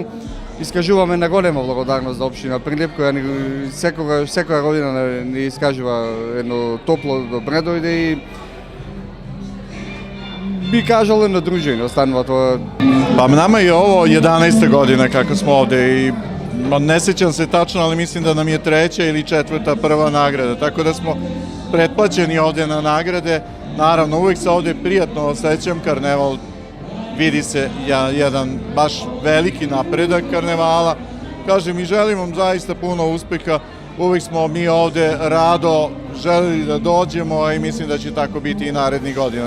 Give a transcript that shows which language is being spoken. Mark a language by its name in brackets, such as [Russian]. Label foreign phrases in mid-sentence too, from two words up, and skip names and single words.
[Macedonian] Искажуваме на голема благодарност за општина Прилеп која секоја година ни искажува едно топло добре дојде и би кажал едно дружење останува тоа. [Serbian] Па нама и ово 11. година како смо овде и не сеќам се тачно, али мислим да нам е треća или четврта прва награда, така да смо претплачени овде на награде. Наравно, uvek se ovde prijatno osjećam, karneval vidi se jedan baš veliki napredak karnevala. Kažem i želim vam zaista puno uspeha, uvek smo mi ovde rado želeli da dođemo i mislim da će tako biti i narednih godina.